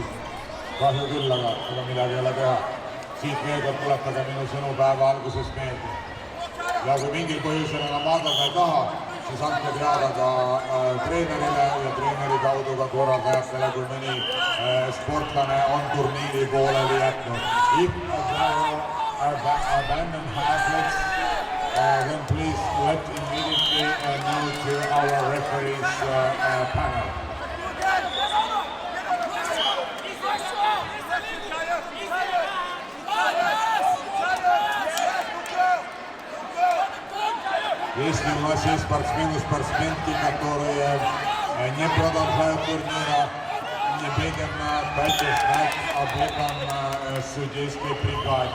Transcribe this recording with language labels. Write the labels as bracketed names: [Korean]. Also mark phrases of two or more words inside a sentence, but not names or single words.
[Estonian] Kahju küll, aga midagi ei ole teha. Siit veel kord tuletage minu sõnu päeva alguses meelde. Ja kui mingil põhjusel enam vaadata ei taha, siis andke teada ka treenerile ja treeneri kaudu ka korraldajatele, kui mõni sportlane on turniiri pooleli jätnud. [English] If abandoned athletes, then please let immediately know to our referees panel. [Russian] Если у нас есть спортсмены, спортсменки, которые не продолжают турнира, немедленно дайте знать об этом судейской бригаде.